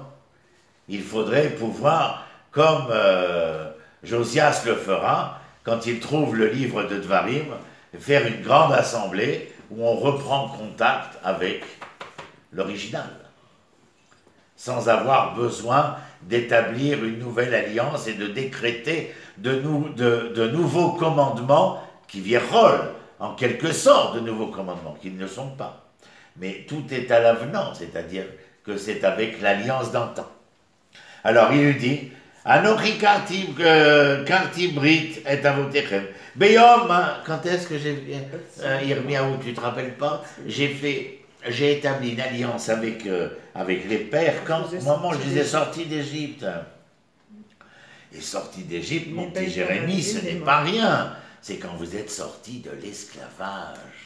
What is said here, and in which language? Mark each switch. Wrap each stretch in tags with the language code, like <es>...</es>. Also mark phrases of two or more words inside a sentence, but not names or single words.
<fr>Il faudrait pouvoir, comme Josias le fera, quand il trouve le livre de Dvarim, faire une grande assemblée où on reprend contact avec l'original, sans avoir besoin d'établir une nouvelle alliance et de décréter de nouveaux commandements qui virolent, en quelque sorte, de nouveaux commandements, qui ne le sont pas. Mais tout est à l'avenant, c'est-à-dire que c'est avec l'alliance d'antan. Alors il lui dit,</fr> <he>אנכי כרתי ברית את אבותיכם.</he> <fr>Beyom, quand est-ce que j'ai... Yirmiyahu, tu te rappelles pas? J'ai établi une alliance avec les pères quand, au moment où je les ai sortis d'Égypte. Et sortis d'Égypte, mon petit Jérémie, ce n'est pas rien. C'est quand vous êtes sortis de l'esclavage.</fr>